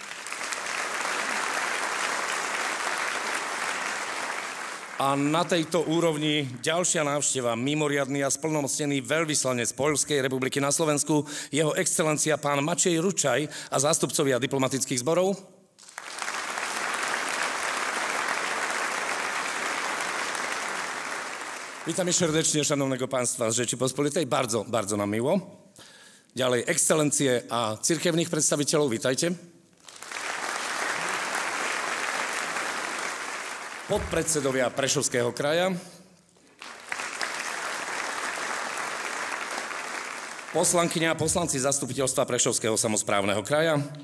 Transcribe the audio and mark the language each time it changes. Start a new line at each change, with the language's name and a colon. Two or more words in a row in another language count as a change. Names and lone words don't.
Slovak: A na tejto úrovni ďalšia návšteva, mimoriadny a splnomocnený veľvyslanec Poľskej republiky na Slovensku, jeho excelencia pán Mačej Ručaj a zástupcovia diplomatických zborov. Vítame srdečne
Polish: šanovného pánstva z Rzeči Pospolitej, bardzo, bardzo nám miło.
Slovak: Ďalej excelencie a cirkevných predstaviteľov, vítajte. Podpredsedovia Prešovského kraja. Poslankyne a poslanci zastupiteľstva Prešovského samosprávneho kraja.